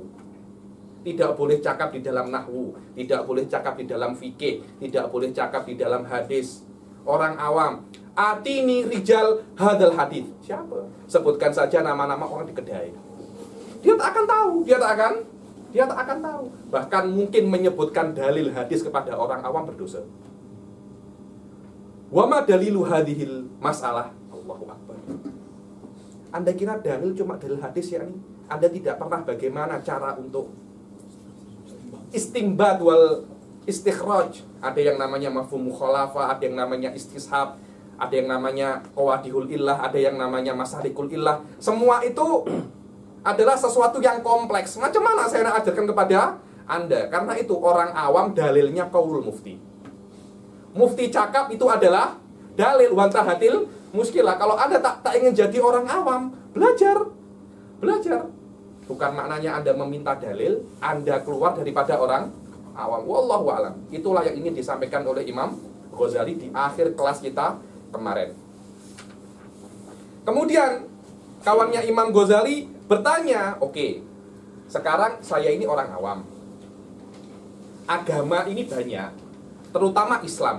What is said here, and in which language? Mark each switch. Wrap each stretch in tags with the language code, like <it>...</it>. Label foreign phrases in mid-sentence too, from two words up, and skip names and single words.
<ms>Tidak boleh cakap di dalam nahwu, tidak boleh cakap di dalam fikih, tidak boleh cakap di dalam hadis. Orang awam,</ms> <ar>ائتني رجال هذا الحديث.</ar> <ms>Siapa? Sebutkan saja nama-nama orang di kedai. Dia tak akan tahu, dia tak akan tahu.</ms> <id>Bahkan mungkin menyebutkan dalil hadis kepada orang awam berdosa.</id> <ar>وما دليل هذه المسألة? الله أكبر.</ar> <id>Anda kira dalil cuma dalil hadis ya ini? Anda tidak pernah bagaimana cara untuk</id> <ar>الاستنباط والاستخراج.</ar> <id>Ada yang namanya</id> <ar>مفهوم المخالفة,</ar> <id>ada yang namanya istishab, ada yang namanya</id> <ar>قوادح العلة,</ar> <id>ada yang namanya</id> <ar>مسالك العلة.</ar> <id>Semua itu adalah sesuatu yang kompleks.</id> <ms>Macam mana saya nak ajarkan kepada Anda?</ms> <id>Karena itu orang awam dalilnya</id> <ar>قول المفتي.</ar> <ms>Mufti cakap itu adalah dalil</ms> <ar>وانتهت المشكلة.</ar> <ms>Kalau Anda tak ingin jadi orang awam, belajar. Bukan maknanya Anda meminta dalil, Anda keluar daripada orang awam.</ms> <ar>والله أعلم.</ar> <id>Itulah yang ingin disampaikan oleh Imam Ghazali di akhir kelas kita kemarin. Kemudian kawannya Imam Ghazali bertanya, oke, sekarang saya ini orang awam. Agama ini banyak, terutama Islam.</id>